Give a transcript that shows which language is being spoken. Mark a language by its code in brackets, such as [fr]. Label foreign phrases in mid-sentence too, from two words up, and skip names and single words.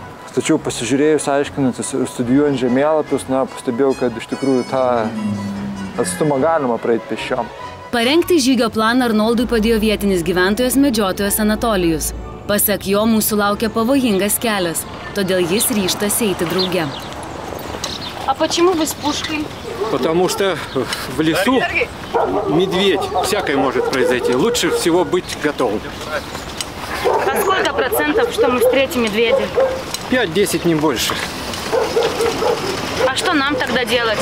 [lt] Tačiau pasižiūrėjus, aiškinantis ir studijuojant žemėlapius, pastebėjau, kad iš tikrųjų tą atstumą galima praeiti pėsčiom. Parengti žygio planą Arnoldui padėjo vietinis gyventojas medžiotojas Anatolijus. Pasak jo, mūsų laukia pavojingas kelias, todėl jis ryžtas eiti drauge. [ru] А почему вы с пушкой? Потому что в лесу медведь, всякое может произойти. Лучше всего быть готовым. А сколько процентов, что мы встретим медведя? 5-10, не больше. А что нам тогда делать?